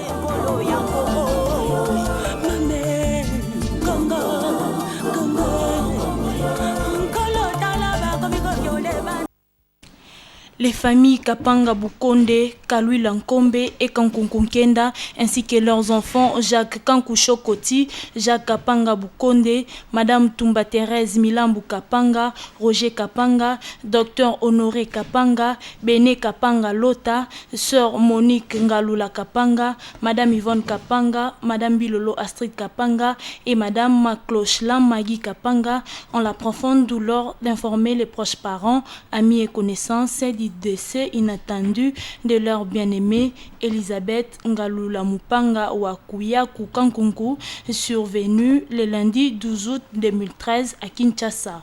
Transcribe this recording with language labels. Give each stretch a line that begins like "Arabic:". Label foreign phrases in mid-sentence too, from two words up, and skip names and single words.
French: Les familles Kapanga Bukonde, Kalui Lankombe et Kankunkunkenda, ainsi que leurs enfants Jacques Kankusho Koti, Jacques Kapanga Bukonde, Madame Tumba Thérèse Milambu Kapanga, Roger Kapanga, Docteur Honoré Kapanga, Béné Kapanga Lota, Sœur Monique Ngalula Kapanga, Madame Yvonne Kapanga, Madame Bilolo Astrid Kapanga et Madame Maklochlam Magui Kapanga ont la profonde douleur d'informer les proches parents, amis et connaissances du décès inattendu de leur bien-aimée Elisabeth Ngalula Mupanga Wakuya Kukankunku, survenue le lundi 12 août 2013 à Kinshasa.